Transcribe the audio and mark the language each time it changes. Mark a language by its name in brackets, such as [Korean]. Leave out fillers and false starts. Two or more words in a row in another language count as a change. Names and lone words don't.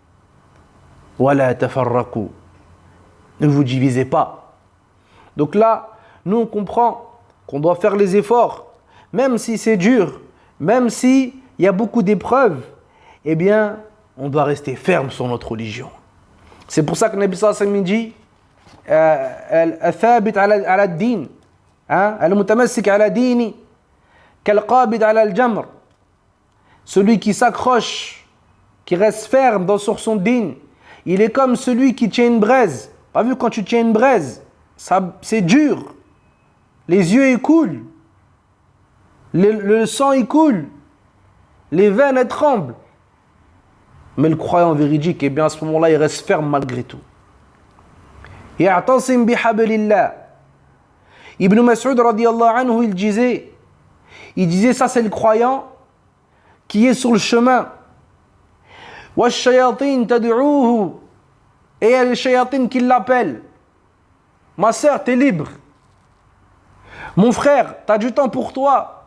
[Arabic] ولا تفرقوا. [French] Ne vous divisez pas. Donc là, nous on comprend qu'on doit faire les efforts, même si c'est dur, même s'il y a beaucoup d'épreuves, eh bien, on doit rester ferme sur notre religion. C'est pour ça que le Nabi [Arabic] صلى الله عليه وسلم dit الثابت على الدين، المتمسك على دينه، كالقابض على الجمر. [French] Celui qui s'accroche, qui reste ferme sur son din, il est comme celui qui tient une braise. Pas vu quand tu tiens une braise, c'est dur. Les yeux, ils coulent. Le sang, il coule. Les veines, elles tremblent. Mais le croyant véridique, eh bien à ce moment-là, il reste ferme malgré tout. [Arabic] يعتصم بحبل الله. ابن مسعود رضي الله عنه, [French] il disait ça c'est le croyant qui est sur le chemin. [Arabic] والشياطين تدعوه. [French] Et il y a les shayatines qui l'appellent. Ma sœur, t'es libre. Mon frère, t'as du temps pour toi.